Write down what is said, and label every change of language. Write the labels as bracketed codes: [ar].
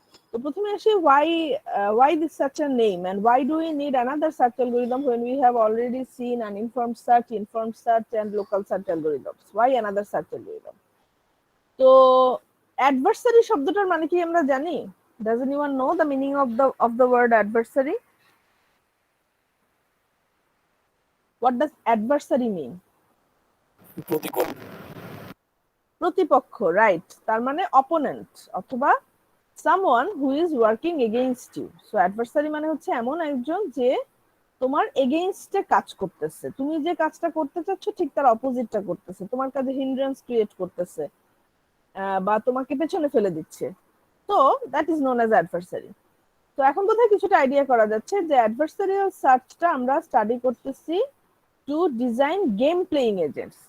[bn] তো প্রথমে আসি, [en] why this such a name, and why do we need another search algorithm when we have already seen an informed search and local search algorithms? Why another search algorithm? [bn] তো adversary শব্দটার মানে কি আমরা জানি? [en] Does anyone know the meaning of the word adversary? What does adversary mean? [bn] প্রতিপক্ষ, right. তার মানে opponent অথবা [en] someone who is working against you. [bn] So adversary মানে হচ্ছে এমন একজন যে তোমার এগেইনস্টে কাজ করতেছে, তুমি যে কাজটা করতে চাচ্ছ ঠিক তার অপোজিটটা করতেছে, তোমার কাজে হিন্ড্রেন্স ক্রিয়েট করতেছে, বা তোমাকে পেছনে ফেলে দিচ্ছে। তো [en] That is known as adversary. [bn] তো এখন বোধহয় কিছুটা আইডিয়া করা যাচ্ছে যে অ্যাডভার্সারিয়াল সার্চটা আমরা স্টাডি করতেছি two design game playing agents.